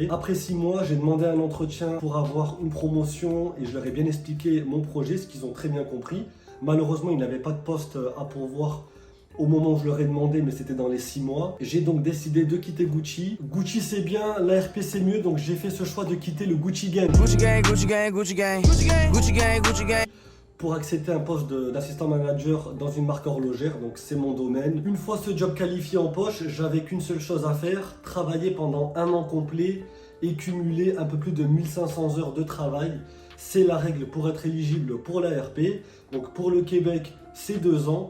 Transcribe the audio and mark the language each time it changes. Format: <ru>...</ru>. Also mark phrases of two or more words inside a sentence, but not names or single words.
<fr>Après 6 mois, j'ai demandé un entretien pour avoir une promotion et je leur ai bien expliqué mon projet, ce qu'ils ont très bien compris. Malheureusement, ils n'avaient pas de poste à pourvoir au moment où je leur ai demandé, mais c'était dans les 6 mois. J'ai donc décidé de quitter Gucci. Gucci c'est bien, l'ARP c'est mieux, donc j'ai fait ce choix de quitter le Gucci Gang. Gucci gang, Gucci gang, Gucci gang, Gucci gang, Gucci gang, Gucci gang. Pour accepter un poste d'</fr> <en>assistant manager</en> <fr>dans une marque horlogère, donc c'est mon domaine. Une fois ce job qualifié en poche, j'avais qu'une seule chose à faire, travailler pendant 1 an complet et cumuler un peu plus de 1500 heures de travail. C'est la règle pour être éligible pour l'ARP. Donc pour le Québec, c'est 2 ans.</fr>